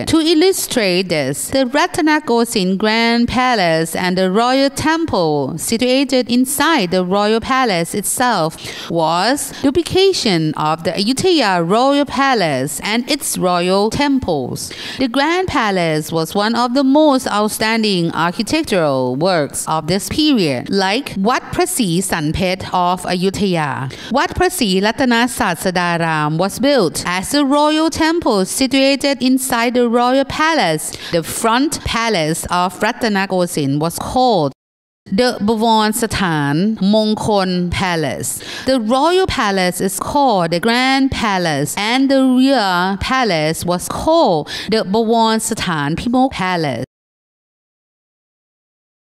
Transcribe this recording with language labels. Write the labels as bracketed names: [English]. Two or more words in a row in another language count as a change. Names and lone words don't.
[English] To illustrate this, the Ratanakosin Grand Palace and the Royal Temple situated inside the Royal Palace itself was duplication of the Ayutthaya Royal Palace and its royal temples. The Grand Palace was one of the most outstanding architectural works of this period, like Wat Phra Sri Sanphet of Ayutthaya. Wat Phra Sri Ratana Satsadaram was built as a royal temple situated inside the royal palace. The front palace of Ratanakosin was called the Bawon Sathan Mongkon Palace. The royal palace is called the Grand Palace, and the rear palace was called the Bawon Sathan Pimok Palace.